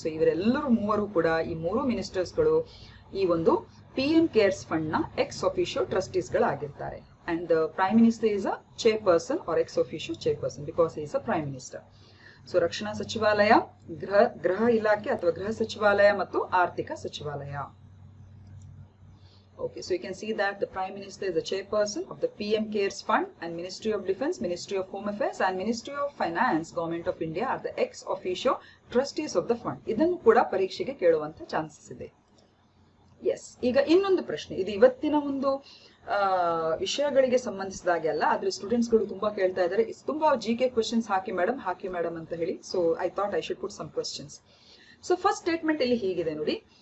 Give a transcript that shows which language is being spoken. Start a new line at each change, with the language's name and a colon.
Kannada: So ಇವರೆಲ್ಲರೂ ಮೂವರು ಕೂಡ ಈ 3 ಮಿನಿಸ್ಟರ್ಸ್ಗಳು ಈ ಒಂದು PM ಕೇರ್ಸ್ ಫಂಡ್ ನ X officio trustees ಗಳಾಗಿರ್ತಾರೆ.
English: And the prime minister is a chairperson or ex officio chairperson because is a prime minister.
Kannada: So ರಕ್ಷಣಾ ಸಚಿವಾಲಯ, ಗೃಹ ಇಲಾಖೆ ಅಥವಾ ಗೃಹ ಸಚಿವಾಲಯ ಮತ್ತು ಆರ್ಥಿಕ ಸಚಿವಾಲಯ.
English: Okay, so you can see that the Prime Minister is the chairperson of the PM Cares Fund, and Ministry of Defence, Ministry of Home Affairs and Ministry of Finance, Government of India are the ex officio trustees of the fund.
Kannada: ಇದನ್ನು ಕೂಡ ಪರೀಕ್ಷೆಗೆ ಕೇಳುವಂತ chances ಇದೆ. S, ಈಗ ಇನ್ನೊಂದು ಪ್ರಶ್ನೆ, ಇದು ಇವತ್ತಿನ ಒಂದು ವಿಷಯಗಳಿಗೆ ಸಂಬಂಧಿಸಿದಾಗೆ ಅಲ್ಲ, ಆದ್ರೆ ಸ್ಟೂಡೆಂಟ್ಸ್ ಗಳು ತುಂಬಾ ಕೇಳ್ತಾ ಇದ್ದಾರೆ, ತುಂಬಾ GK ಕ್ವೆಶ್ಚನ್ಸ್ ಹಾಕಿ ಮೇಡಮ್ ಅಂತ ಹೇಳಿ.
English: So I thought I should put some questions. So first statement
Kannada: ಇಲ್ಲಿ ಹೀಗಿದೆ ನೋಡಿ.